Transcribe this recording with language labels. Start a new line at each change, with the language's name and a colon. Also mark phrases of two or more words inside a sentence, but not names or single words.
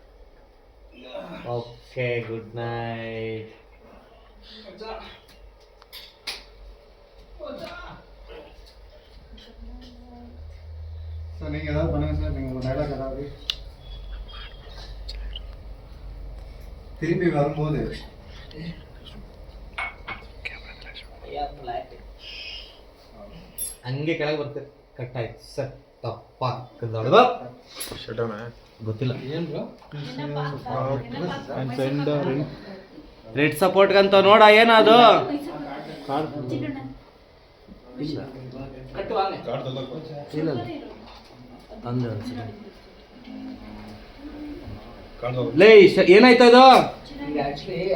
English: OK good night.
Tamil: மச்சான் சார் நீங்க ஏதாவது பண்ணுங்க சார், நீங்க உங்க டைலாக் ஏதாவது திரும்பி வரும்போது.
Kannada: ಹಂಗೆ ಕೆಳಗೆ ಬರ್ತದೆ. ಕಟ್ ಆಯ್ತು ಸರ್, ತಪ್ಪ ಗೊತ್ತಿಲ್ಲ. ರೆಡ್ ಸಪೋರ್ಟ್ಗಂತ ನೋಡ ಏನದು ಲೇ ಏನಾಯ್ತು ಅದು ಸರ್?